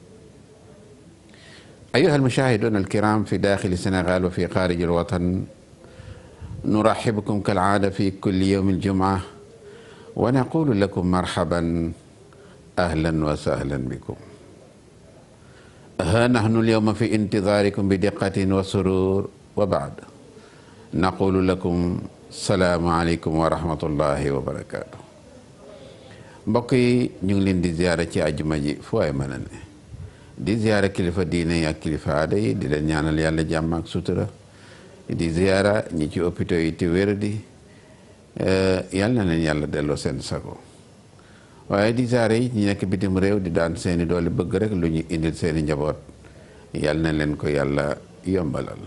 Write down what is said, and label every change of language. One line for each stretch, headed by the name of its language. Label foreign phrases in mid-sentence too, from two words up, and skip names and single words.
Arabic: أيها المشاهدون الكرام في داخل السنغال وفي خارج الوطن، نرحبكم كالعادة في كل يوم الجمعة ونقول لكم مرحبا أهلا وسهلا بكم. ها نحن اليوم في انتظاركم بدقة وسرور، وبعد نقول لكم السلام عليكم ورحمة الله وبركاته.
Wolof: mbokk yi ñu ngi leen di ziyaara ci àjjuma ji fu waay mën a ne, di ziyaara kilifa diine yi ak kilifa aada yi, di leen ñaanal yàlla jàmm ak sutura, di ziyaara ñi ci hôpitaux yi te wér di yal na leen yàlla delloo seen sago, waaye di ziyaara yi ñi nekk bitim réew di daan seeni doole bëgg rek lu ñu indil seeni njaboot, yal na leen ko yàlla yombalal.